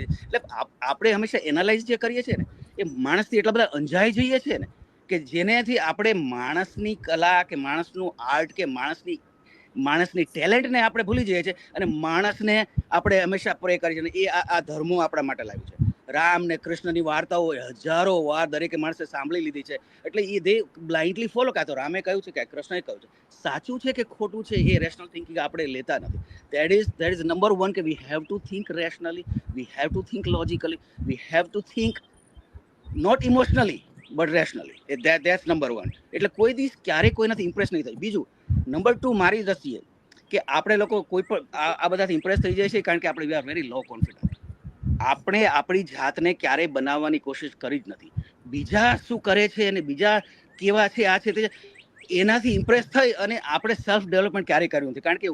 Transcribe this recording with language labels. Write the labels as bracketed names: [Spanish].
[Gujarati] એટલે આપણે હંમેશા એનાલાઇઝ જે કરીએ છીએ ને એ માણસથી એટલા બધા અંજાઈ જઈએ છીએ ને કે જેનેથી આપણે માણસની કલા કે માણસનું આર્ટ કે માણસની ટેલેન્ટને આપણે ભૂલી જઈએ છીએ અને માણસને આપણે હંમેશા પ્રે કરીએ છીએ. એ આ ધર્મો આપણા માટે લાવ્યું છે. રામ ને કૃષ્ણની વાર્તાઓ હજારો વાર દરેકે માણસે સાંભળી લીધી છે. એટલે [English] એ they blindly follow. [Gujarati] કાં તો રામે કહ્યું છે કે કૃષ્ણએ કહ્યું છે. સાચું છે કે ખોટું છે એ રેશનલ થિંકિંગ આપણે લેતા નથી. [English] That is number one [Gujarati] કે [English] we have to think rationally, we have to think logically, we have to think not emotionally but rationally. That's number one. [Gujarati] એટલે કોઈ દિવસ ક્યારેય કોઈનાથી ઇમ્પ્રેસ નહીં થાય. બીજું નંબર 2 મારી દ્રષ્ટિએ કે આપણે લોકો કોઈ પણ આ બધાથી ઇમ્પ્રેસ થઈ જાય છે કારણ કે આપણે [English] We are very low confident. [Gujarati] આપણે આપણી જાતને ક્યારેય બનાવવાની કોશિશ કરી જ નથી. બીજા શું કરે છે અને બીજા કેવા છે આ છે તે એનાથી ઇમ્પ્રેસ થઈ અને આપણે સેલ્ફ ડેવલપમેન્ટ ક્યારેય કર્યું નથી.